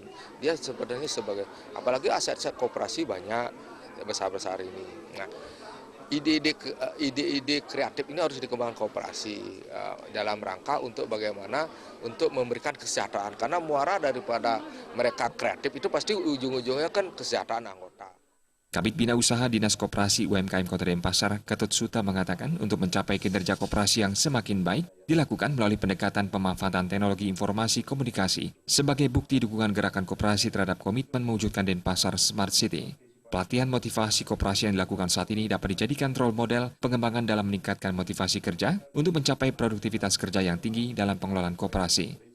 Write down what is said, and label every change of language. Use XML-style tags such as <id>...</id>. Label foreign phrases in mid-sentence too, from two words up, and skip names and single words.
<id>Dia sebenarnya apalagi aset-aset koperasi banyak besar-besar ini. Nah, ide-ide kreatif ini harus dikembangkan koperasi dalam rangka untuk bagaimana untuk memberikan kesejahteraan, karena muara daripada mereka kreatif itu pasti ujung-ujungnya kan kesejahteraan anggota. Kabid Bina Usaha Dinas Koperasi UMKM Kota Denpasar, Ketut Suta mengatakan untuk mencapai kinerja koperasi yang semakin baik dilakukan melalui pendekatan pemanfaatan teknologi informasi komunikasi sebagai bukti dukungan gerakan koperasi terhadap komitmen mewujudkan Denpasar Smart City. Pelatihan motivasi koperasi yang dilakukan saat ini dapat dijadikan</id> <en>role model</en> <id>pengembangan dalam meningkatkan motivasi kerja untuk mencapai produktivitas kerja yang tinggi dalam pengelolaan koperasi.</id>